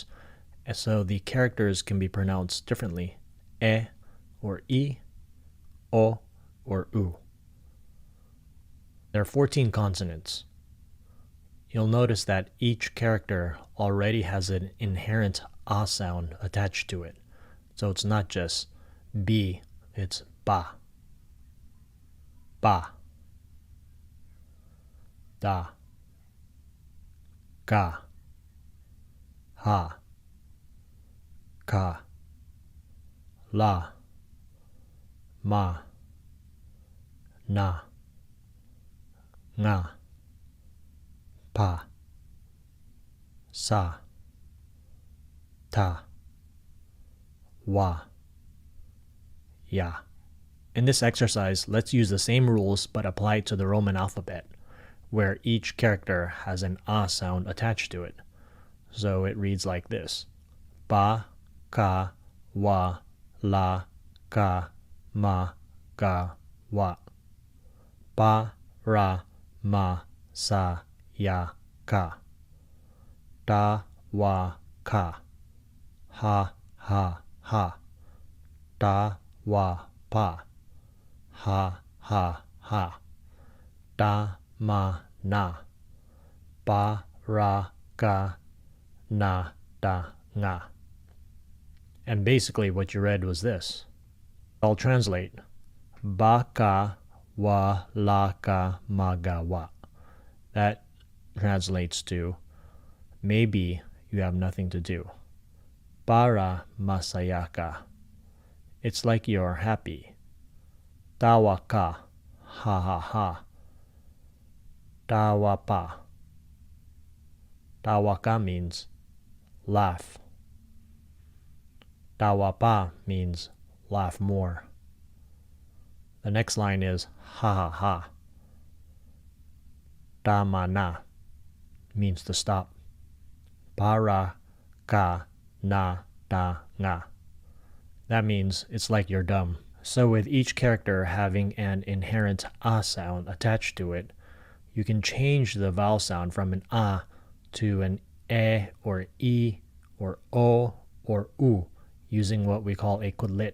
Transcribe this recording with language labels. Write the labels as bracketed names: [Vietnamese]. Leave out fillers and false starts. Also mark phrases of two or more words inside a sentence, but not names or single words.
[English] And so the characters can be pronounced differently: E or I, O or U. There are 14 consonants. You'll notice that each character already has an inherent A sound attached to it. So it's not just B, it's Ba. Ba. Da. Ka. Ha. Ka. La. Ma. Na. Nga. Pa. Sa. Ta. Wa. Ya. In this exercise, let's use the same rules but apply it to the Roman alphabet, where each character has an A sound attached to it. So it reads like this: [Filipino] Ba, Ka, Wa, La, Ka, Ma, Ga, Wa. Ba, Ra, Ma, Sa, Ya, Ka. Da, Wa, ka. Ha, ha, ha. Da, wa, pa. Ha, ha, ha. Da, ma, na. Ba, ra, ga, na, da, nga. [English] And basically what you read was this. I'll translate. [Filipino] Ba ka wa la ka magawa. [English] That translates to, maybe you have nothing to do. [Filipino] Para masaya ka. [English] It's like you're happy. [Filipino] Tawa ka. Ha ha ha. Tawa pa. Tawa ka [English] means laugh. [Filipino] Tawa pa [English] means laugh more. The next line is ha ha ha. [Filipino] Tama na [English] means to stop. [Filipino] Para ka na da nga. [English] That means it's like you're dumb. So with each character having an inherent a sound attached to it, you can change the vowel sound from an a to an e or e or o or u using what we call a kudlit.